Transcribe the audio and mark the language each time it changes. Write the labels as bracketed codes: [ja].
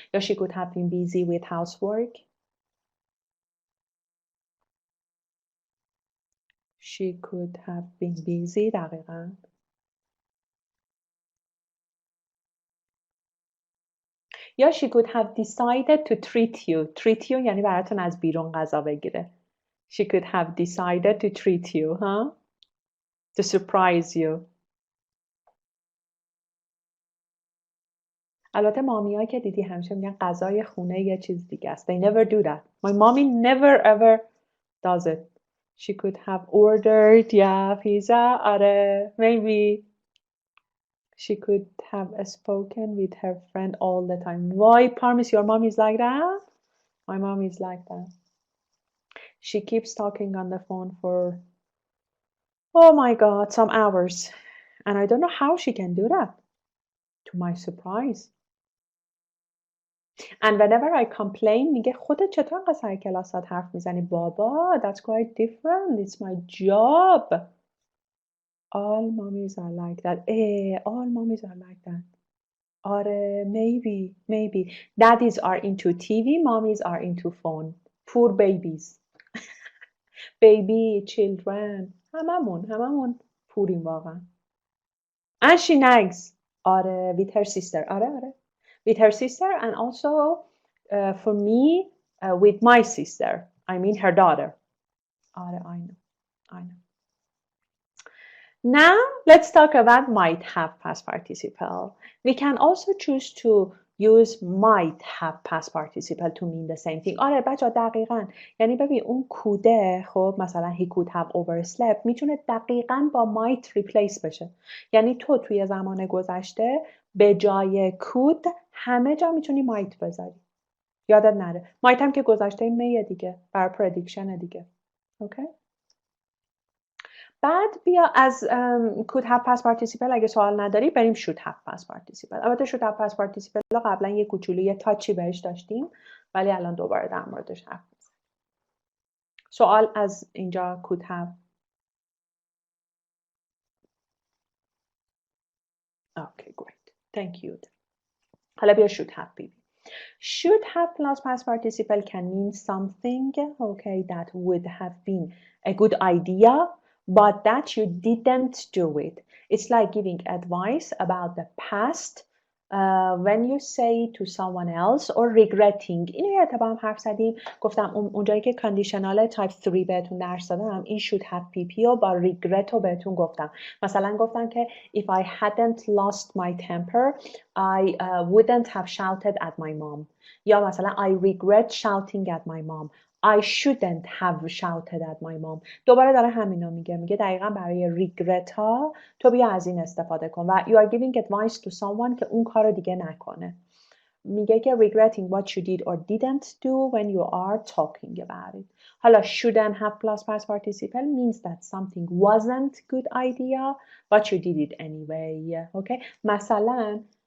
[fa] یا [en] she could have been busy with housework. She could have been busy. [fa] دقیقاً. [en] یا she could have decided to treat you. [fa] Treat you یعنی براتون از بیرون غذا بگیره. [en] She could have decided to treat you, huh? To surprise you. [fa] البته مامی‌ها که دیدی همیشه میگن غذای خونه یه چیز دیگه است. [en] They never do that. My mommy never ever does it. She could have ordered, yeah, pizza. [fa] آره, [en] maybe. She could have spoken with her friend all the time. Why, Parmis, your mom is like that? My mom is like that. She keeps talking on the phone for, oh my God, some hours. And I don't know how she can do that. To my surprise. And whenever I complain, [fa] میگه خودت چطور انقدر سر کلاسات حرف میزنی؟ بابا, [en] that's quite different. It's my job. All mommies are like that. All mommies are like that. [fa] آره, [en] maybe. Daddies are into TV, mommies are into phone. Poor babies. Baby, children. [fa] هممون پوریم واقعا. [en] And she nags. [fa] آره, [en] with her sister. [fa] آره. [en] With her sister and also for me with my sister. I mean her daughter. [fa] آره, [en] I know. Now, let's talk about might have past participle. We can also choose to use might have past participle to mean the same thing. [fa] آره بچه دقیقاً. یعنی ببین اون کوده خب مثلا [en] he could have overslept [fa] میتونه دقیقاً با might replace بشه. یعنی تو توی زمان گذشته به جای could همه جا میتونی might بذاری. یادت نره. might هم که گذشته میه دیگه. برای prediction دیگه. اوکی؟ بعد بیا از [en] could have past participle [fa] اگه سوال نداری بریم [en] should have past participle. [fa] البته [en] should have past participle [fa] قبلا یه کوچولو یه تاچی بهش داشتیم ولی الان دوباره در موردش حرف میزنیم. سوال از اینجا could have. [en] Okay, great. Thank you. [fa] حالا بیا should have ببین. [en] Should have plus past participle can mean something, okay, that would have been a good idea, but that you didn't do it. It's like giving advice about the past when you say to someone else or regretting. [fa] اینو اتفاقا هم حرف زدیم. گفتم اونجایی که [en] conditional type 3 [fa] بهتون درس دادم این should have pp و با regret رو بهتون گفتم. مثلا گفتم که [en] if I hadn't lost my temper I wouldn't have shouted at my mom. [fa] یا مثلا [en] I regret shouting at my mom. I shouldn't have shouted at my mom. [fa] دوباره داره همینو میگه دقیقا برای regret ها تو بیا از این استفاده کن و [en] you are giving advice to someone [fa] که اون کارو دیگه نکنه. [en] میگه که regretting what you did or didn't do when you are talking about it. حالا shouldn't have plus past participle means that something wasn't good idea but you did it anyway. Okay? [fa] مثلا